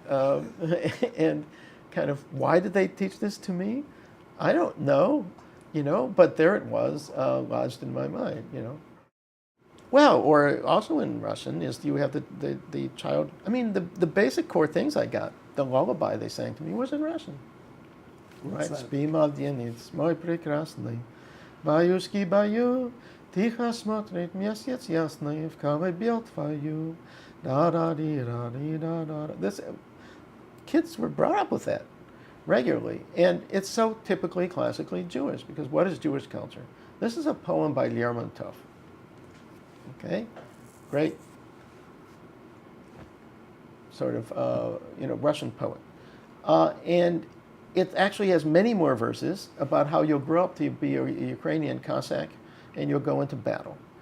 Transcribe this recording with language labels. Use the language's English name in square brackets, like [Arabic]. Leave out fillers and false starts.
[English] And kind of, why did they teach this to me? I don't know, but there it was, lodged in my mind, Well, or also in Russian is you have the child, I mean, the basic core things I got, the lullaby they sang to me was in Russian. Right? [Russian] Спи, младенец, мой прекрасный, баюшки баю, тихо смотрит месяц ясный в колыбель твою. [English] This, kids were brought up with that regularly, and it's so typically classically Jewish, because what is Jewish culture? This is a poem by Lermontov. Okay, great sort of Russian poet, and it actually has many more verses about how you'll grow up to be a Ukrainian Cossack and you'll go into battle.